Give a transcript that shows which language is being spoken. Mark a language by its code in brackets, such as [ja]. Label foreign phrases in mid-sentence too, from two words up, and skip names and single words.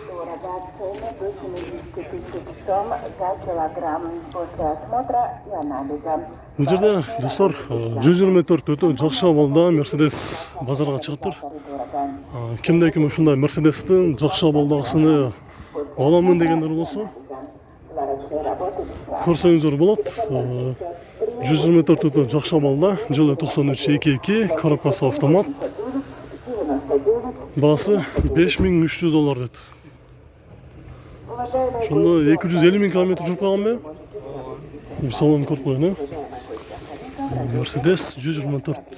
[ky] Бул жерде достор 124 өтө жакшы абалда Mercedes базарга чыгыптыр. Кимде-ким ушундай Mercedes'тин жакшы абалдагысын аламын дегендер болсо көрсөңүздөр болот. 124 өтө жакшы абалда, жылы 9322, коробкасы автомат. Басы $5300 деді. [kk] Шонда 250 000 километр жүріп қалған бе? Салон көріп қойын, Мерседес 124.